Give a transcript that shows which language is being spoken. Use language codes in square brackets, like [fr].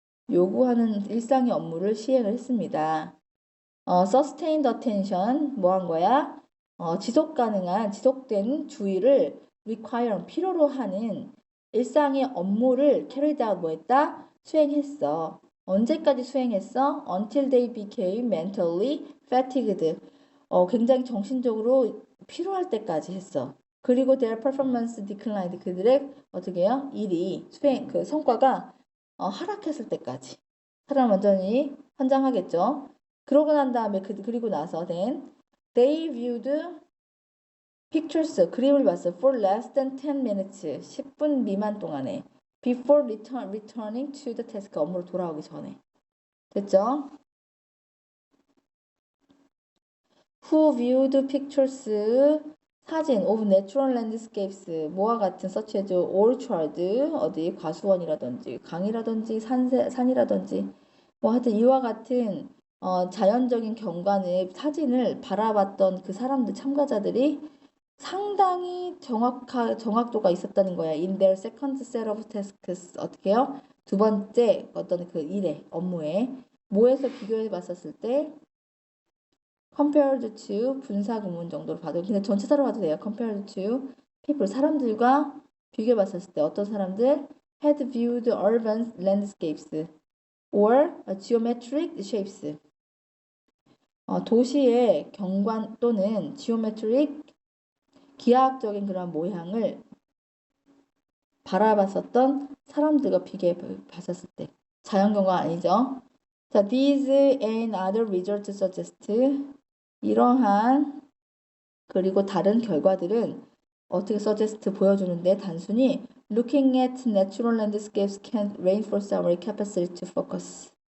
[ko] 요구하는 일상의 업무를 시행을 했습니다. [en] sustained attention [ko] 뭐 한 거야? 지속 가능한 지속된 주의를 require 필요로 하는 일상의 업무를 [en] carried out [ko] 뭐 했다? 수행했어. 언제까지 수행했어? [en] Until they became mentally fatigued. [ko] 굉장히 정신적으로 피로할 때까지 했어. [en] 그리고 their performance declined. [ko] 그들의 어떻게 해요? 일이 수행 그 성과가 하락했을 때까지. 사람 완전히 환장하겠죠. 그러고 난 다음에 그리고 나서 [en] then they viewed pictures [ko] 그림을 봤어 [en] for less than 10 minutes [ko] 10분 미만 동안에 [en] before returning to the task [ko] 업무로 돌아오기 전에 됐죠? [en] Who viewed pictures [ko] 사진 [en] of natural landscapes [ko] 뭐와 같은 [en] such as orchard [ko] 어디 과수원이라든지 강이라든지 산이라든지 뭐 하여튼 이와 같은 자연적인 경관의 사진을 바라봤던 그 사람들 참가자들이 상당히 정확도가 있었다는 거야. [en] In their second set of tasks [ko] 어떻게 해요? 두 번째 어떤 그 일에 업무에 뭐에서 비교해 봤었을 때 compared to 분사 구문 정도로 봐도 그냥 전체적으로 봐도 돼요. [en] compared to people [ko] 사람들과 비교해 봤었을 때 어떤 사람들 [en] had viewed urban landscapes or geometric shapes [ko] 도시의 경관 또는 geometric 기하학적인 그런 모양을 바라봤었던 사람들과 비교해 봤었을 때 자연경관 아니죠. [en] 자, these and other results suggest [ko] 이러한 그리고 다른 결과들은 어떻게 [en] suggest [ko] 보여주는데 단순히 [en] looking at natural landscapes can reinforce our capacity to focus.